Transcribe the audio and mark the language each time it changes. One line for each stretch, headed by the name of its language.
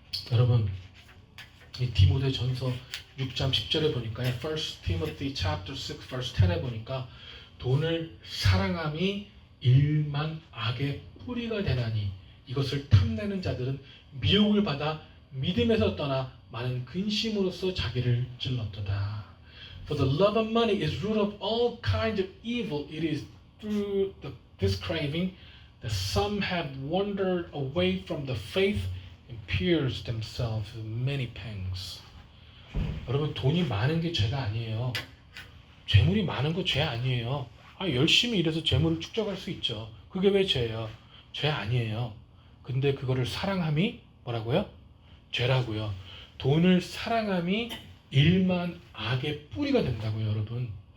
Korean: 여러분, 이 디모데 전서 6장 10절에 보니까
English: 1 Timothy chapter 6 verse 10
Korean: 에 보니까 돈을 사랑함이 일만 악의 뿌리가 되나니 이것을 탐내는 자들은 미혹을 받아 믿음에서 떠나 많은 근심으로써 자기를 찔렀도다.
English: For the love of money is root of all kinds of evil. It is through this craving, that some have wandered away from the faith and pierced themselves with many pangs.
Korean: 여러분, 돈이 많은 게 죄가 아니에요. 재물이 많은 거 죄 아니에요. 열심히 일해서 재물을 축적할 수 있죠. 그게 왜 죄예요? 죄 아니에요. 근데 그거를 사랑함이 뭐라고요? 죄라고요. 돈을 사랑함이 일만 악의 뿌리가 된다고요, 여러분.